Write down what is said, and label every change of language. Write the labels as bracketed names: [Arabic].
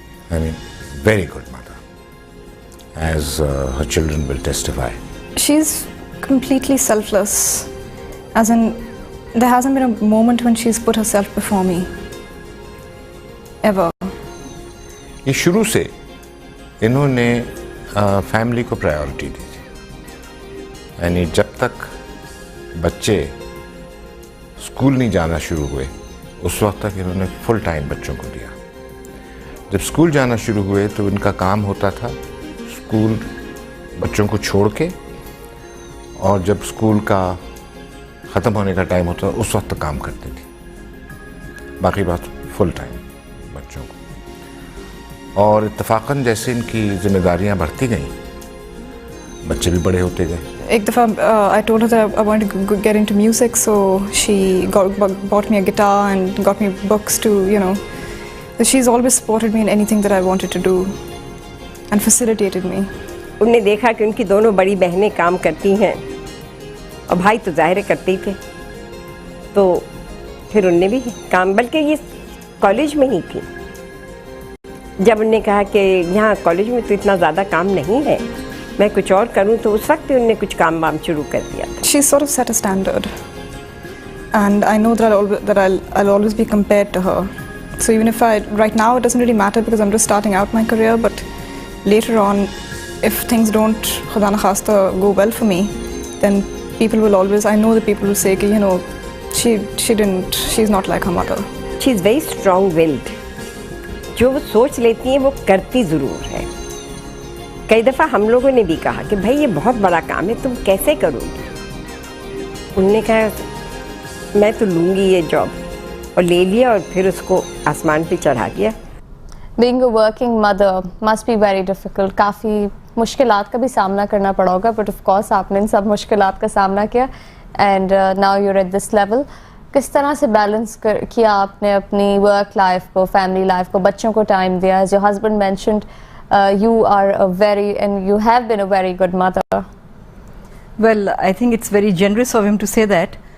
[English] I mean, very good mother, as her children will testify. She's completely selfless, as in there hasn't been a moment when she's put herself before me, ever. [Urdu] یہ شروع سے انہوں نے family کو priority دی تھی، یعنی جب تک بچے اسکول نہیں جانا شروع ہوئے اس وقت تک انہوں نے فل ٹائم بچوں کو دیا. جب اسکول جانا شروع ہوئے تو ان کا کام ہوتا تھا اسکول بچوں کو چھوڑ کے، اور جب اسکول کا ختم ہونے کا ٹائم ہوتا اس وقت تک کام کرتی تھی، باقی بات فل ٹائم بچوں کو. اور اتفاقاً جیسے ان کی ذمہ داریاں بڑھتی گئیں بچے بھی بڑے ہوتے گئے. ایک دفعہ [English] I told her that I wanted to get into music, so she bought me a guitar and got me books to, you know, she's always supported me in anything that I wanted to do and facilitated me. [Urdu] انہیں دیکھا کہ ان کی دونوں بڑی بہنیں کام کرتی ہیں اور بھائی تو ظاہر کرتے ہی تھے، تو پھر ان نے بھی کام، بلکہ یہ کالج میں ہی تھی. جب انہوں نے کہا کہ یہاں کالج میں تو اتنا زیادہ کام نہیں ہے، میں کچھ اور کروں، تو اس وقت انہوں نے کچھ کام وام شروع کر دیا. [English] She sort of set a standard, and I know that I'll always be compared to her. So even if right now it doesn't really matter because I'm just starting out my career, but later on, if things don't, [Urdu] khuda na khasta, [English] go well for me, then people will always, I know that people will say that, you know, she's not like her mother. She's very strong-willed. [Urdu] جو وہ سوچ لیتی ہیں وہ کرتی ضرور ہے. کئی دفعہ ہم لوگوں نے بھی کہا کہ بھائی یہ بہت بڑا کام ہے، تم کیسے کرو گی؟ انہوں نے کہا میں تو لوں گی یہ جاب، اور لے لیا اور پھر اس کو آسمان پہ چڑھا دیا. [English] Being a working mother must be very difficult. [Urdu] کافی مشکلات کا بھی سامنا کرنا پڑا ہوگا، [English] but of course [Urdu] آپ نے ان سب مشکلات کا سامنا کیا، [English] And now you are at this level. [Urdu] کس طرح سے بیلنس کیا آپ نے اپنی ورک لائف کو، فیملی لائف کو، بچوں کو ٹائم دیا؟ [English] As your husband mentioned you are a very, and you have been a very good mother. Well, I think it's very generous of him to say that.